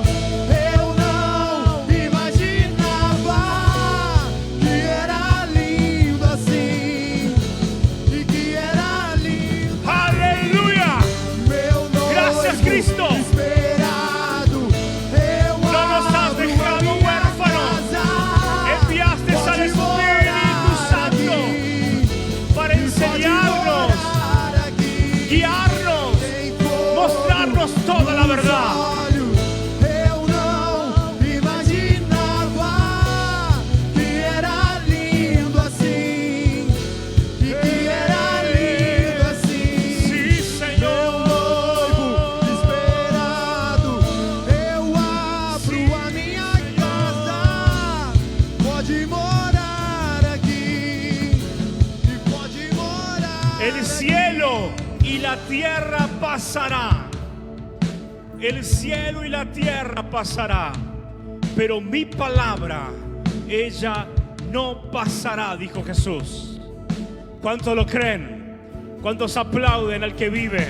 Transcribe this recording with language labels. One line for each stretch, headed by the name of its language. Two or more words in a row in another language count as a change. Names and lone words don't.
Portuguese: Eu não imaginava que era lindo assim. E que era lindo.
Spanish: Aleluya.
Portuguese: Meu noivo
Spanish: Gracias, Cristo.
Portuguese: esperado. Eu
Spanish: No nos has
Portuguese: abro a
Spanish: dejado
Portuguese: minha
Spanish: huérfanos.
Portuguese: casa.
Spanish: Enviaste al
Portuguese: Pode
Spanish: Espíritu
Portuguese: morar
Spanish: Santo
Portuguese: aqui.
Spanish: para
Portuguese: Pode
Spanish: enseñarnos,
Portuguese: morar aqui.
Spanish: guiarnos,
Portuguese: Em todo
Spanish: mostrarnos toda la verdad.
Portuguese: olhos, eu não imaginava que era lindo assim. E que era lindo assim.
Spanish: Sí,
Portuguese: Meu noivo
Spanish: Señor.
Portuguese: esperado, eu abro a minha casa. Pode morar aqui e pode morar.
Spanish: El cielo y la tierra pasará. El cielo y la tierra pasará. Pero mi palabra, ella no pasará, dijo Jesús. ¿Cuántos lo creen? ¿Cuántos aplauden al que vive?